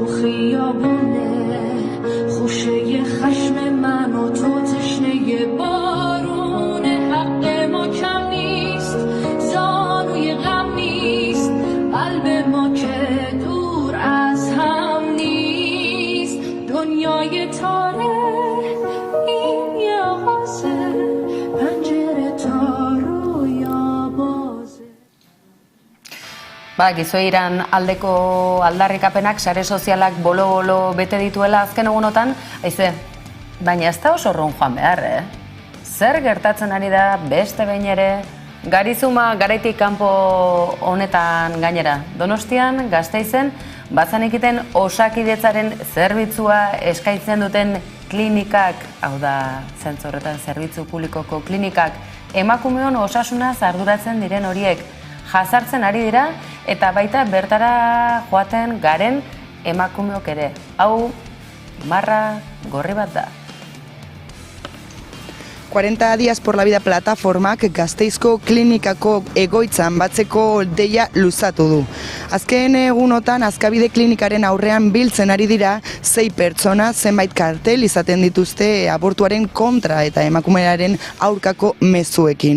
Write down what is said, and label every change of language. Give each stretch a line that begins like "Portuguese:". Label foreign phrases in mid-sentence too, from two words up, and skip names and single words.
Persian: خیابونه خوشه خشم من و تو تشنه بارونه حق ما کم نیست زانوی غم نیست قلب ما که دور از هم نیست دنیای تاره این یه آغازه پنجره تا رویا بازه.
Basque: Gizoiran aldeko aldarrikapenak sare sozialak bolo-bolo bete dituela azken egunotan, haize, baina ez da oso urrun joan behar, Zer gertatzen ari da beste behin ere, Garizuma garaitik kanpo honetan gainera. Donostian, Gasteizen, bazanekiten Osakidetzaren zerbitzua eskaintzen duten klinikak, hau da, zentzu horretan zerbitzu publikoko klinikak, emakumeon osasunaz arduratzen diren horiek jazartzen ari dira, eta baita bertara joaten garen emakumeok ere. Hau, marra gorri bat da. 40 días por la vida plataformak Gasteizko klinikako egoitzan batzeko deia luzatu du. Azken egunotan Azkabide klinikaren aurrean biltzen ari dira 6 pertsona zenbait kartel izaten dituzte abortuaren kontra eta emakumearen aurkako mezuekin.